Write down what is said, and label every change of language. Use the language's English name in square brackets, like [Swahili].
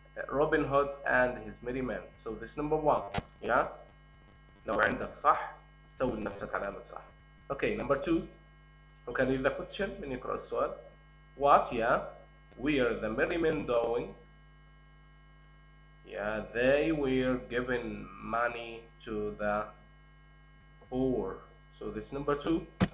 [English] Robin Hood and his merry men. so this number 1. [Arabic] yeah, لو عندك صح سوي لنفسك علامة صح. [English] okay, number 2. who can read the question؟ [Arabic] من يقرأ السؤال. [English] what? yeah, were the merry men doing? yeah, they were giving money to the poor. so this number 2.